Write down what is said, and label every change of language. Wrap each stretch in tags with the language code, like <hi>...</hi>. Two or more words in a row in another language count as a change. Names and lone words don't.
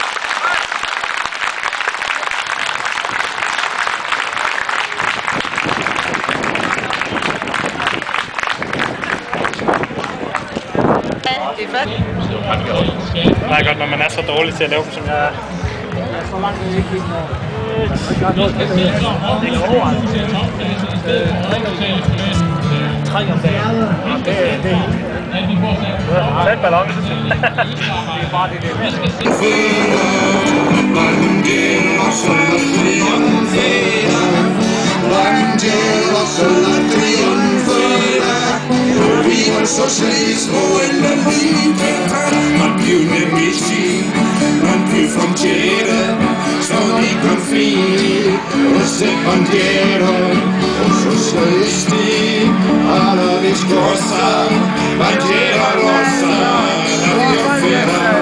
<da>Det er godt, når man er så dårlig til at lave dem, som jeg er. Sæt ballon.</da> <es>Viva el socialismo en la libertad,</es> <it>non più nemici, non più frontiere, sono i confini, rosse bandiere, o socialisti alla riscossa, bandiera rossa, la trionfera,</it>